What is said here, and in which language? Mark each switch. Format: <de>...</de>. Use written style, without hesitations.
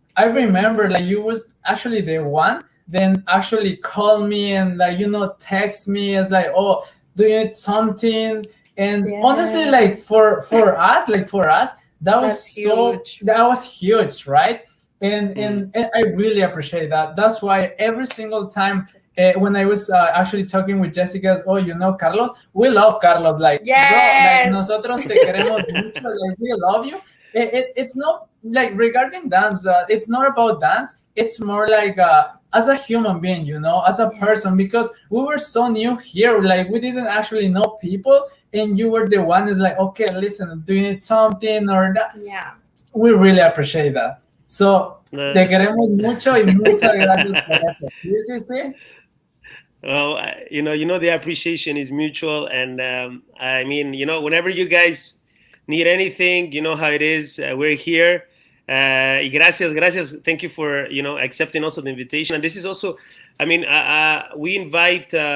<en>I remember like you was actually the one then actually call me and like text me as like, oh, do you need something? And honestly, like for us, that was huge, right? And I really appreciate that. That's why every single time when I was actually talking with Yhessika, oh, Carlos, we love Carlos. Like, bro, like</en> <es>nosotros te queremos mucho.</es> <en>Like, we love you. It's not like regarding dance. It's not about dance. It's more like as a human being, as a person, because we were so new here. Like, we didn't actually know people, and you were the one is like, okay, listen, do you need something or that? Yeah. We really appreciate that.</en> <es>So, te queremos mucho y muchas gracias por eso. Sí.</es> <en>Well, the appreciation is mutual, and I mean, whenever you guys need anything, you know how it is. We're here.</en> <es>Y gracias.</es> <en>Thank you for accepting also the invitation. And this is also, I mean, we invite.</en>